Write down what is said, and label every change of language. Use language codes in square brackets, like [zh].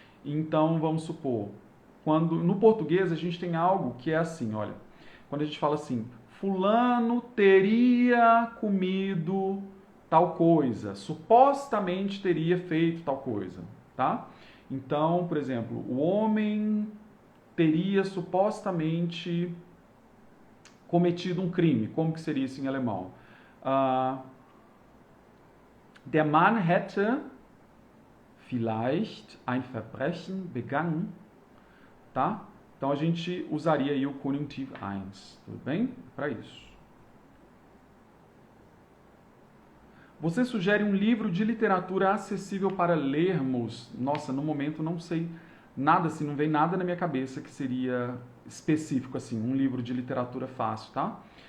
[pt] Então, vamos supor, quando no português a gente tem algo que é assim, olha, quando a gente fala assim, fulano teria comido tal coisa, supostamente teria feito tal coisa, tá? Então, por exemplo, o homem teria supostamente cometido um crime. Como que seria isso em alemão? [de] Der Mann hätte vielleicht ein Verbrechen begangen, tá? [pt] Então a gente usaria aí o Konjunktiv 1, tudo bem? Para isso. Você sugere um livro de literatura acessível para lermos? Nossa, no momento não sei nada, assim, não vem nada na minha cabeça que seria específico, assim, um livro de literatura fácil, tá?